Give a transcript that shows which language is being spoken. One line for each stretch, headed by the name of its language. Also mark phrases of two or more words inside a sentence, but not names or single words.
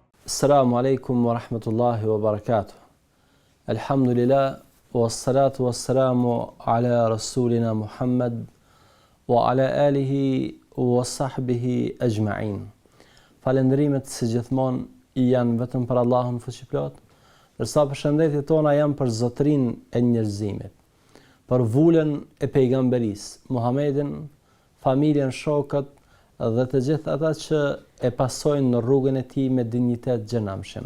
Arabic: السلام عليكم ورحمة الله وبركاته. الحمد لله، والصلاة والسلام على رسولنا محمد وعلى آله وصحبه أجمعين.
Albanian: Falendrimet si gjithmonë janë vetëm për Allahun fuqiplot, ndërsa përshëndetjet tona janë për zotrin e njerëzimit, për vullën e pejgamberisë, Muhammedin, familjen, shokët dhe të gjithë ata që e pasojnë në rrugën e tij me dinjitet gjenamshëm.